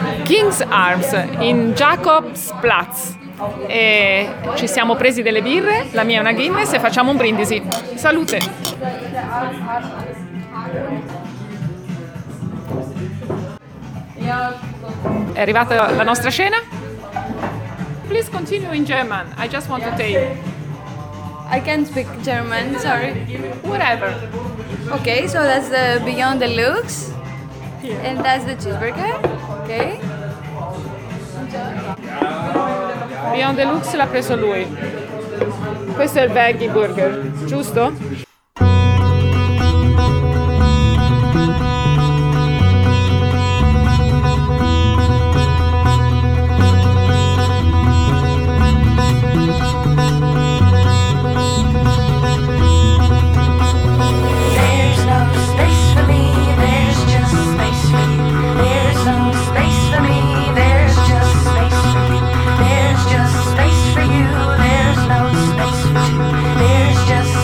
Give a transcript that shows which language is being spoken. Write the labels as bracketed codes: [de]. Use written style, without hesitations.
[en] King's Arms in Jakobsplatz. [it] E ci siamo presi delle birre, la mia è una Guinness e facciamo un brindisi. Salute. È arrivata la nostra cena? [en] Please continue in German. I just want to take. I can't speak German, sorry. Whatever. Okay, so that's the Beyond the Lux. And that's the cheeseburger. Okay. [it] Beyond the Lux l'ha preso lui. Questo è il veggie burger, giusto? [en] There's no space for you. There's just